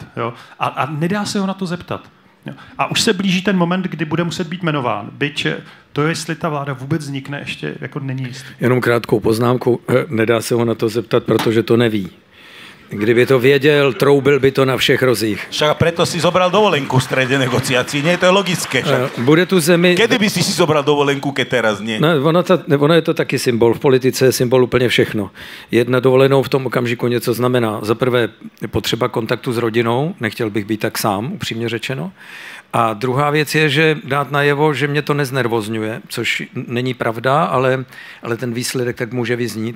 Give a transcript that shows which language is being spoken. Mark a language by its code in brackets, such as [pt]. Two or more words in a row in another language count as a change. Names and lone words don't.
[cs] Jo? A nedá se ho na to zeptat. Jo? A už se blíží ten moment, kdy bude muset být jmenován. Byť to, jestli ta vláda vůbec vznikne, ještě jako není jistý. Jenom krátkou poznámku, nedá se ho na to zeptat, protože to neví. Kdyby to věděl, troubil by to na všech rozích. [sk] Však preto si zobral dovolenku v strede negociací, nie? To je logické. [cs] Bude tu zemi... [sk] Kedy by si zobral dovolenku, keď teraz nie? [cs] No, ono je to taky symbol. V politice je symbol úplně všechno. Jedna dovolenou v tom okamžiku něco znamená. Za prvé potřeba kontaktu s rodinou, nechtěl bych být tak sám, upřímně řečeno. A druhá věc je, že dát najevo, že mě to neznervozňuje, což není pravda, ale ten výsledek tak může vyznít.